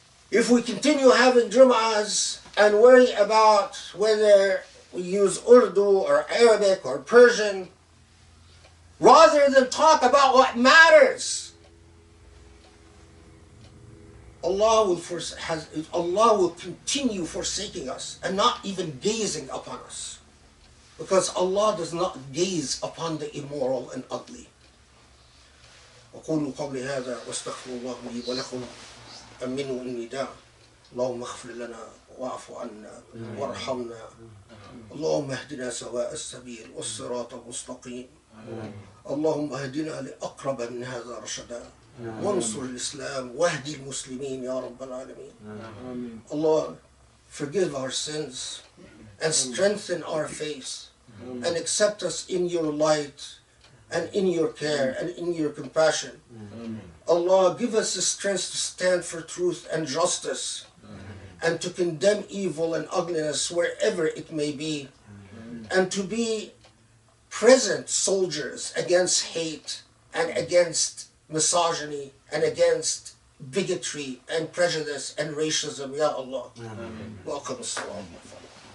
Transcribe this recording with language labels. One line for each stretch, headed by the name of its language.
English: if we continue having Jum'ahs and worry about whether we use Urdu or Arabic or Persian, rather than talk about what matters, Allah will continue forsaking us and not even gazing upon us, because Allah does not gaze upon the immoral and ugly.
Arabic: أقول قولي هذا واستغفر الله لي ولكم أمنوا النداء اللهم اغفر لنا واعف عنا وارحمنا اللهم اهدنا سواء السبيل والصراط المستقيم اللهم اهدنا لأقرب من هذا رشدا وانصر الإسلام واهدي المسلمين يا رب العالمين.
English: Allah, forgive our sins and strengthen our faith and accept us in your light and in your care and in your compassion. Allah, give us the strength to stand for truth and justice and to condemn evil and ugliness wherever it may be, and to be present soldiers against hate and against misogyny and against bigotry and prejudice and racism. Ya Allah. Welcome. As-salamu alaykum.